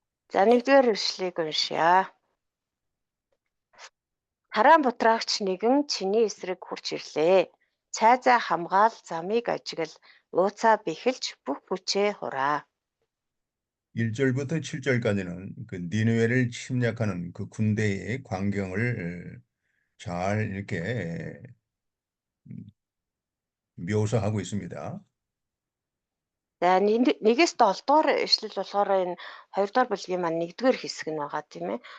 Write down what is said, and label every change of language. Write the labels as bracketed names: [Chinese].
[Mongolian] За 1-р ишлэлийг уншъя. Хараан бутраагч нэгэн чиний эсрэг хурж ирлээ. Цайзаа хамгаал замыг ажигл лууцаа бэхэлж бүх хүчээ хураа. [Korean] 1절부터 7절까지는 그 니느웨를 침략하는 그 군대의 광경을 잘 이렇게 묘사하고 있습니다. [Mongolian] За 1-ээс 7 дугаар ишлэл болохоор энэ 2 дугаар бүлгийн маань 1-р хэсэг нь байгаа тийм ээ.